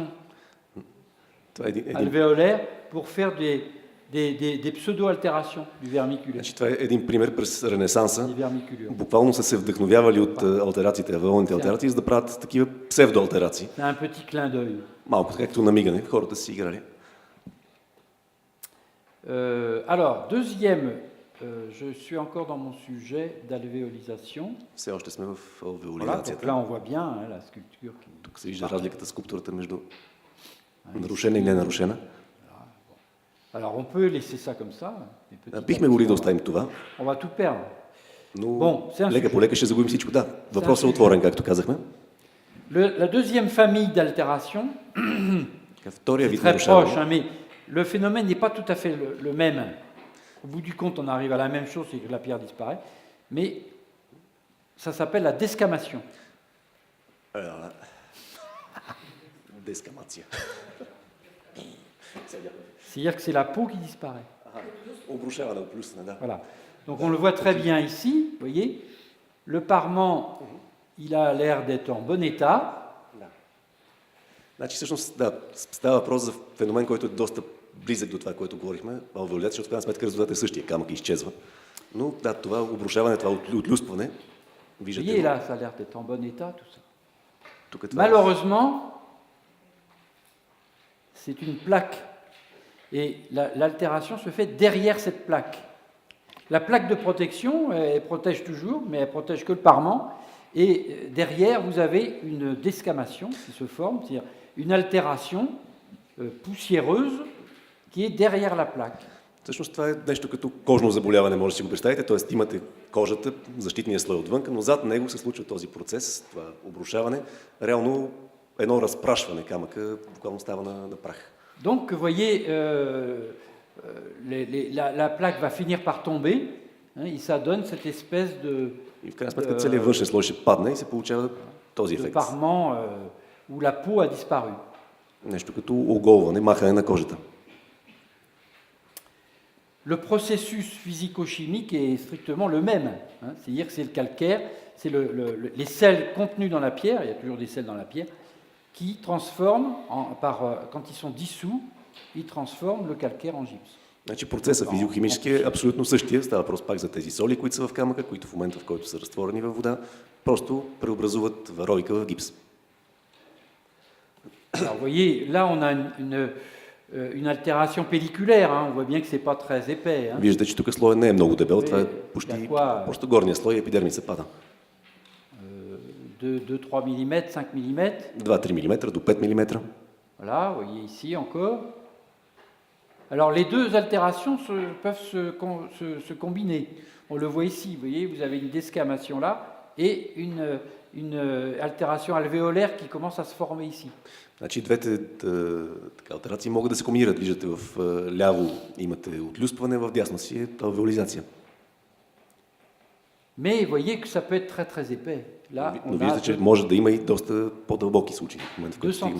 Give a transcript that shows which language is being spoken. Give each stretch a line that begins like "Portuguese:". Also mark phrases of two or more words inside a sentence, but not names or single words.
Bulgarian: Това е един,
French: alvéolaire pour faire des pseudo-altérations du vermiculaire.
Bulgarian: значи, това е един пример през Ренесанса.
French: Des vermiculures.
Bulgarian: Буквално са се вдъхновявали от алтерациите, алвеолните алтерации, за да правят такива псевдоалтерации.
French: C'est un petit clin d'œil.
Bulgarian: Малко както намигане, хората си играли.
French: Alors, deuxième, je suis encore dans mon sujet d'alvéolisation.
Bulgarian: Все още сме в
French: Voilà, donc
Bulgarian: алвеолизацията.
French: là on voit bien hein, la sculpture qui...
Bulgarian: Тук се вижда разликата с скулптурата между нарушена и ненарушена.
French: Alors on peut laisser ça comme ça. Mais petit à
Bulgarian: Бихме
French: petit,
Bulgarian: могли да оставим това,
French: on va tout perdre.
Bulgarian: но
French: Bon, c'est un
Bulgarian: лека
French: sujet.
Bulgarian: по лека ще загубим всичко. Да, въпросът е
French: sujet.
Bulgarian: отворен, както казахме.
French: La deuxième famille d'altération,
Bulgarian: Втория
French: c'est
Bulgarian: вид
French: très proche,
Bulgarian: нарушаване.
French: hein, mais le phénomène n'est pas tout à fait le même. Au bout du compte, on arrive à la même chose, c'est que la pierre disparaît, mais ça s'appelle la descamation.
Bulgarian: Дескамация.
French: C'est-à-dire que c'est la peau qui disparaît.
Bulgarian: Обрушаване, оплюсване, да.
French: Voilà. Donc on le voit très bien ici, vous voyez, le parement, il a l'air d'être en bon état.
Bulgarian: Значи всъщност, да, става въпрос за феномен, който е доста близък до това, което говорихме, алвеолизация, защото в крайна сметка резултатът е същия, камък изчезва. Но да, това обрушаване, това отлюспване,
French: Vous
Bulgarian: виждате
French: voyez,
Bulgarian: го.
French: là, ça a l'air d'être en bon état, tout ça.
Bulgarian: Тук е това.
French: Malheureusement, c'est une plaque. Et l'altération se fait derrière cette plaque. La plaque de protection, elle protège toujours, mais elle protège que le parement. Et derrière, vous avez une descamation qui se forme, c'est-à-dire une altération poussiéreuse qui est derrière la plaque.
Bulgarian: Всъщност това е нещо като кожно заболяване, може да си го представите, т.е. имате кожата, защитния слой отвън, но зад него се случва този процес, това обрушаване, реално едно разпрашване, камъка буквално става на прах.
French: Donc, vous voyez, la plaque va finir par tomber, hein, et ça donne cette espèce de
Bulgarian: И в крайна сметка целият външен слой ще падне и се получава този ефект.
French: parement où la peau a disparu.
Bulgarian: Нещо като оголване, махане на кожата.
French: Le processus physico-chimique est strictement le même. Hein, c'est-à-dire que c'est le calcaire, c'est les sels contenus dans la pierre, il y a toujours des sels dans la pierre, qui transforment, quand ils sont dissous, ils transforment le calcaire en gypse.
Bulgarian: Значи процесът физико-химически е абсолютно същия. Става въпрос пак за тези соли, които са в камъка, които в момента, в който са разтворени във вода, просто преобразуват варовика в гипс.
French: Alors, vous voyez, là, on a une altération pelliculaire. Hein, on voit bien que c'est pas très épais. Hein.
Bulgarian: Виждате, че тук слоят не е много дебел, това е Каква почти е? просто горния слой, епидермиса пада. 2-3 mm, 5 mm. 2-3 мм до 5 мм.
French: Voilà, vous voyez ici encore. Alors les deux altérations peuvent se combiner. On le voit ici, vous voyez, vous avez une descamation là et une altération alvéolaire qui commence à se former ici.
Bulgarian: Значи двете алтерации могат да се комбинират. Виждате, в ляво имате отлюспване, в дясно си е алвеолизация.
French: Mais vous voyez que ça peut être très très épais. Là,
Bulgarian: Но
French: on
Bulgarian: виждате,
French: a
Bulgarian: че може да има и доста по-дълбоки случаи. В момента, в 2 който стигне.